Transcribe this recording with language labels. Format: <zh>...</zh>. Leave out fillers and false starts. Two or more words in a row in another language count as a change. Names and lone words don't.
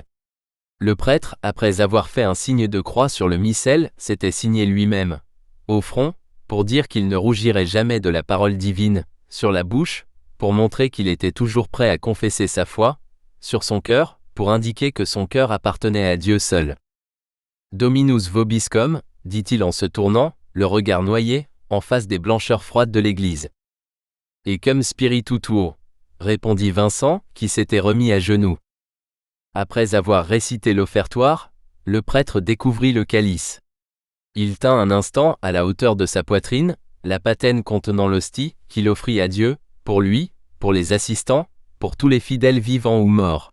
<fr>Le prêtre, après avoir fait un signe de croix sur le missel, s'était signé lui-même, au front, pour dire qu'il ne rougirait jamais de la parole divine, sur la bouche, pour montrer qu'il était toujours prêt à confesser sa foi, sur son cœur, pour indiquer que son cœur appartenait à Dieu seul.</fr> <la>Dominus vobiscum,</la> <fr>dit-il en se tournant, le regard noyé, en face des blancheurs froides de l'église.</fr> <la>Et cum spiritu tuo,</la> <fr>répondit Vincent, qui s'était remis à genoux. Après avoir récité l'offertoire, le prêtre découvrit le calice. Il tint un instant à la hauteur de sa poitrine, la patène contenant l'hostie, qu'il offrit à Dieu, pour lui, pour les assistants, pour tous les fidèles vivants ou morts.</fr>